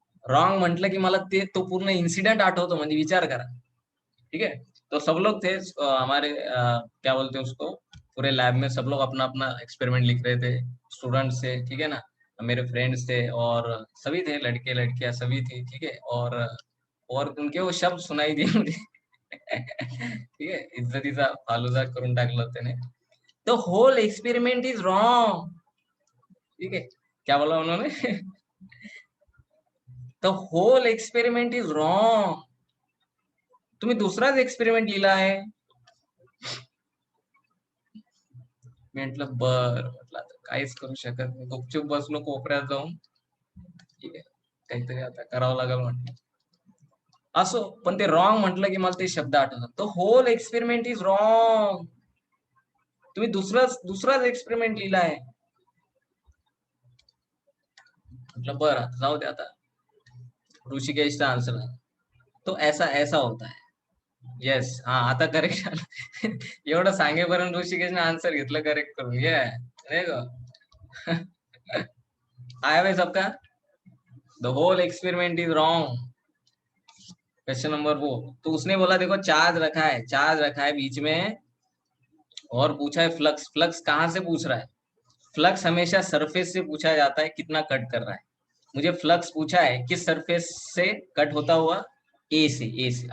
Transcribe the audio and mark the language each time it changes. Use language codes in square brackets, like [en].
[mr] Wrong म्हटलं की मला ते तो पूर्ण इन्सिडेंट आठवतो, म्हणजे विचार करा, ठीक है। [hi] तो सब लोग थे हमारे क्या बोलते हैं उसको, पूरे लैब में सब लोग अपना अपना एक्सपेरिमेंट लिख रहे थे, स्टूडेंट्स थे, ठीक है ना, मेरे फ्रेंड्स थे, और सभी थे, लड़के लड़कियां सभी थी, ठीक है। और उनके वो शब्द सुनाई दिए मुझे। [mr] ठीक है, इज्जतीचा फालुदा करून टाकलं त्याने। [en] the whole experiment is wrong, ठीक है, [hi] क्या बोला उन्होंने? [en] the whole experiment is wrong, [mr] तुम्ही दुसराच एक्सपेरिमेंट लिहिला आहे। म्हटलं म्हटलं आता काहीच करू शकत नाही, गुपचूप बसलो कोपऱ्यात जाऊन, ठीक आहे, काहीतरी आता करावं लागेल म्हटलं। असो, पण ते रॉंग म्हटलं की मला ते शब्द आठवतात, [en] the whole experiment is wrong, [mr] तुम्ही दुसराच एक्सपेरिमेंट लिहिला आहे। मतलब बरं जाऊ दे, आता ऋषिकेशचा आन्सर आहे, [hi] तो ऐसा ऐसा होता है। [mr] येस, हा आता करेक्ट झालं। एवढं सांगेपर्यंत ऋषिकेशने आन्सर घेतलं करेक्ट करून, ये नाही का? [hi] आया भाई सबका, [en] The whole experiment is wrong, question number वो। [hi] तो उसने बोला देखो चार्ज रखा है बीच में, और पूछा है फ्लक्स, फ्लक्स कहाँ से पूछ रहा है? फ्लक्स हमेशा सरफेस से पूछा जाता है, कितना कट कर रहा है। मुझे फ्लक्स पूछा है किस सरफेस से कट होता हुआ, ए से, ए से।